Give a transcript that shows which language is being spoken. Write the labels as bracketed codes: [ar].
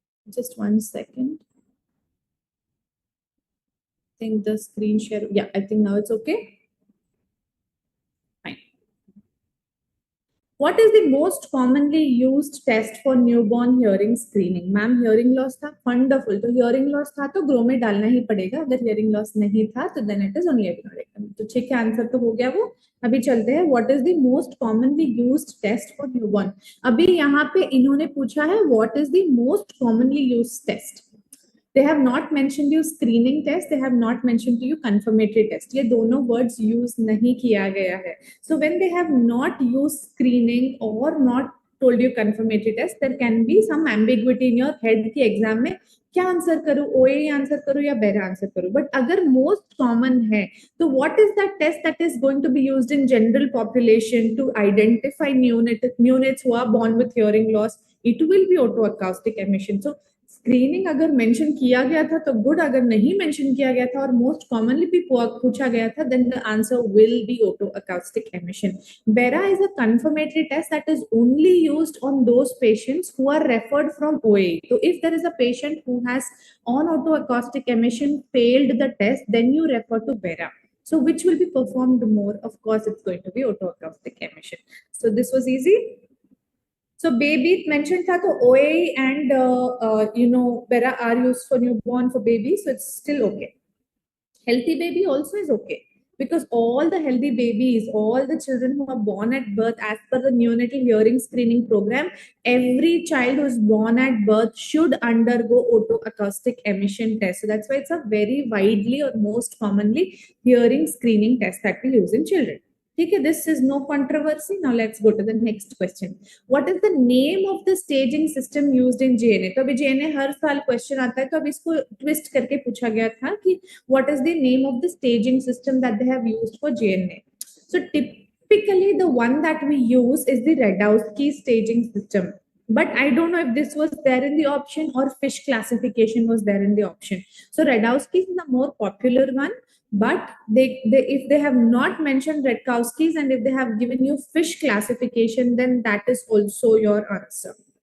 [en] Just 1 second. I think the screen share. Yeah, I think now it's okay. Fine. What is the most commonly used test for newborn hearing screening? Ma'am, hearing loss था, wonderful. [hi] तो hearing loss था तो Grome डालना ही पड़ेगा. [en] अगर hearing loss नहीं था तो then it is only adenoidectomy. [hi] तो ठीक है, आंसर तो हो गया वो. अभी चलते हैं. [en] What is the most commonly used test for newborn? [hi] अभी यहाँ पे इन्होंने पूछा है [en] what is the most commonly used test. They have not mentioned you screening test, they have not mentioned to you confirmatory test. [hi] ये दोनों words use नहीं किया गया है. [en] So when they have not used screening or not told you confirmatory test, there can be some ambiguity in your head [hi] कि exam में क्या answer करूं, [en] OAE answer करूं या BERA answer करूं. बट अगर मोस्ट कॉमन है तो what is that test that is going to be used in general population to identify neonates who are born with hearing loss? It will be otoacoustic emission. [hi] So screening अगर mention किया गया था तो good, अगर नहीं mention किया गया था और मोस्ट कॉमनली भी पूछा गया था, [en] Then the answer will be otoacoustic emission. BERA is a confirmatory test that is only used on those patients who are referred from OAE. तो if there is a patient who has on otoacoustic emission failed the test, then you refer to BERA. So which will be performed more? Of course, it's going to be otoacoustic emission. So this was easy. So baby mentioned था तो OAE and Bera are used for newborn for baby, so it's still okay. Healthy baby also is okay. because all the healthy babies, all the children who are born at birth, as per the neonatal hearing screening program, every child who is born at birth should undergo otoacoustic emission test. So that's why it's a very widely or most commonly hearing screening test that we use in children. Okay, this is no controversy. Now let's go to the next question. What is the name of the staging system used in JNA? [hi] तो अभी JNA हर साल question आता है, तो अब इसको twist करके पूछा गया था कि [en] what is the name of the staging system that they have used for JNA? So typically the one that we use is the Radowski staging system. But I don't know if this was there in the option or fish classification was there in the option. So Radowski is the more popular one, but if they have not mentioned Redkowski's and if they have given you fish classification, then that is also your answer.